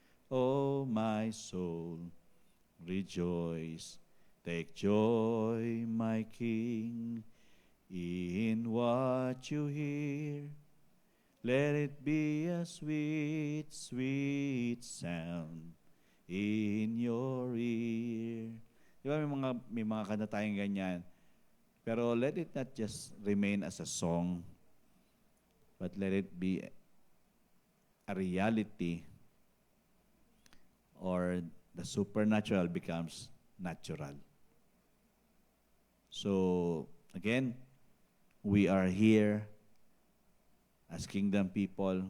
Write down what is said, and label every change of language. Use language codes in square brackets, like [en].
[en] Oh, my soul, rejoice. Take joy, my King, in what you hear. Let it be a sweet, sweet sound in your ear. [tl] Di ba may mga kanta tayong ganyan. [en] Pero let it not just remain as a song, but let it be a reality, or the supernatural becomes natural. So, again, we are here as kingdom people.